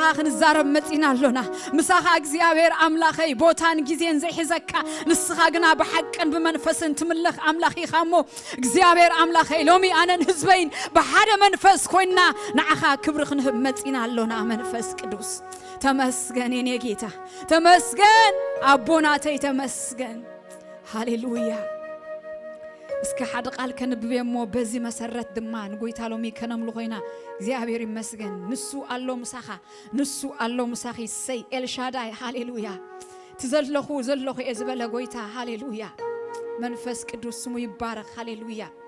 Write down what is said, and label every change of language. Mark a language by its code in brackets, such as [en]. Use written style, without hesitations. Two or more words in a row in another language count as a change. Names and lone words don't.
[ti] ክንዛረብ መጺና ኣሎና ምሳኻ እግዚአብሔር ኣምላኸይ ቦታን ጊዜን ዘይሕዘካ ንስኻ ግና ብሓቅን ብመንፈስን ትምልኽ ኣምላኽ ኢኻሞ እግዚአብሔር ኣምላኸይ ሎሚ ኣነን ህዝበይን ብሓደ መንፈስ ኮይና ንዓኻ ክብሪ ክንህብ መጺና ኣሎና መንፈስ ቅዱስ ተመስገን የኔ ጌታ ተመስገን ኣቦናተይ ተመስገን ሃሌሉያ እስከ ሓደ ቃል ከንብቤሞ በዚ መሰረት ድማ ንጎይታ ሎሚ ከነምሉ ኮይና እግዚአብሔር ይመስገን ንሱ አሎ ምሳኻ ንሱ አሎ ምሳኺ ሰይ ኤልሻዳይ ሃሌሉያ ትዘለኹ ezበለ ጎይታ ሃሌሉያ መንፈስ ቅዱስ ስሙ ይባረክ ሃሌሉያ